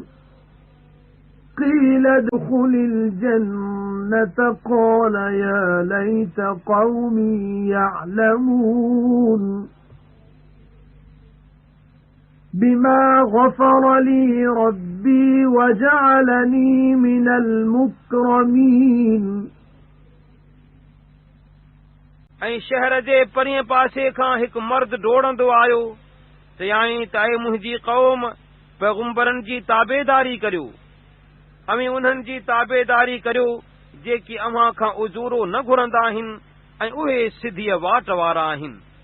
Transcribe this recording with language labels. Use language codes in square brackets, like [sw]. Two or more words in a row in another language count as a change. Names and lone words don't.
[ar] قيل ادخل الجنة قال يا ليت قومي يعلمون بما غفر لي ربي وجعلني من المكرمين [sd] ऐं शहर जे परीं पासे खां हिकु मर्द डोड़ंदो आयो। चयाईं त ऐं मुंहिंजी क़ौम पैगुंबरनि जी ताबेदारी करियो, अवी उन्हनि जी ताबेदारी करियो जेकी अव्हां खां उजूरो न घुरंदा आहिनि ऐं उहे सिधीअ वाट वारा आहिनि।